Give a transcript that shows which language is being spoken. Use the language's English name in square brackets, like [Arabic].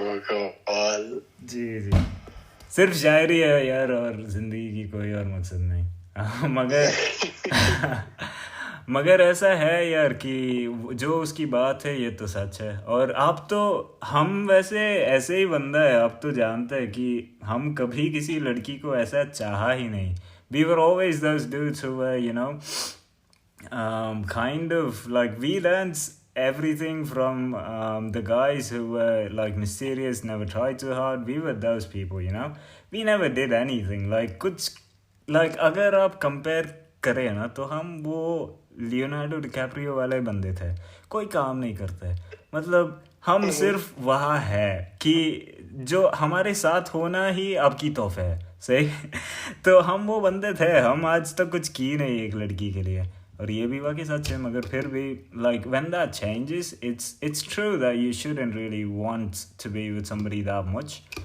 [Hindi] जी जी, सिर्फ शायरी है यार, और ज़िंदगी की कोई और मकसद नहीं। मगर ऐसा है यार कि जो उसकी बात है ये तो सच है। और आप तो, हम वैसे ऐसे ही बंदा है, आप तो जानते हैं कि हम कभी किसी लड़की को ऐसा चाहा ही नहीं। [English] We were always those dudes who were, you know, kind of like we learned everything from the guys who were like mysterious, never tried too hard. We were those people, you know. We never did anything. [Hindi] Like कुछ like अगर आप compare करें ना, तो हम वो Leonardo DiCaprio वाले बंदे थे, कोई काम नहीं करते। मतलब हम सिर्फ वहाँ है कि जो हमारे साथ होना ही आपकी तोहफा है, सही। तो हम वो बंदे थे, हम आज तक कुछ की नहीं एक लड़की के लिए, और ये भी वाकई सच है। [English] मगर फिर भी like when that changes, it's true that you shouldn't really want to be with somebody that much.